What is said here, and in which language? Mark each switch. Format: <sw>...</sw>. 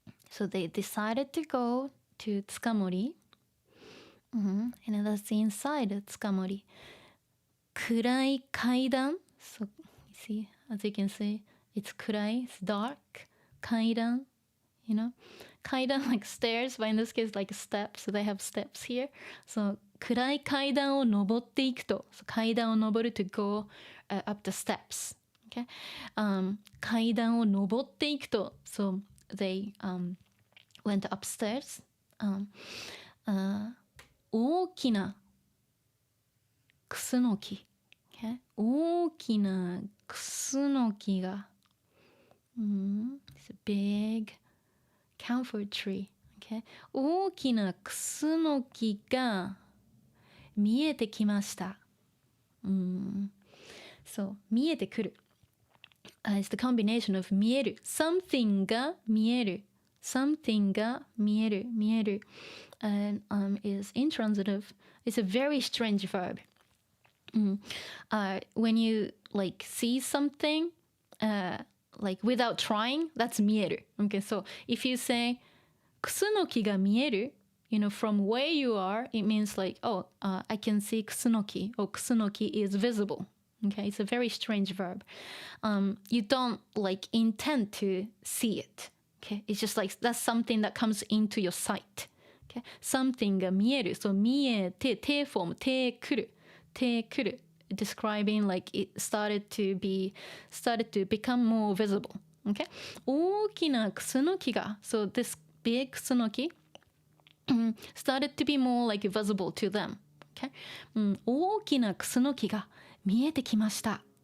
<en>So they decided to go to Tsukamori. And that's the inside of Tsukamori. 暗い階段 So you see, as you can see, it's 暗い it's dark. 階段 you know. 階段 like stairs, but in this case like steps. So they have steps here. So</en> <ja>暗い階段を登っていくと</ja> <en>so 階段を登る to go up the steps. Okay?</en> <ja>階段を登っていくと</ja> <en>So they went upstairs.</en> <ja>大きなクスノキ、okay? 大きなクスノキが、</ja> <en>it's a big camphor tree, okay?</en> <ja>大きなクスノキが見えてきました。そう見えてくる。</ja> <en>It's the combination of 見える something が見える something が見える見える and is intransitive. It's a very strange verb. When you like see something like without trying, that's 見える Okay, so if you say クスノキが見える you know, from where you are, it means like, oh, I can see クスノキ or クスノキ is visible. Okay, it's a very strange verb. You don't like intend to see it. Okay, it's just like that's something that comes into your sight. Okay, something が見える So 見えて て form てくる describing like it started to become more visible. Okay,</en> <ja>大きなクスノキが</ja> <en>So this big クスノキstarted to be more like visible to them.</en> <ja>Okay, 大きなクスノキが見えてきました。</ja>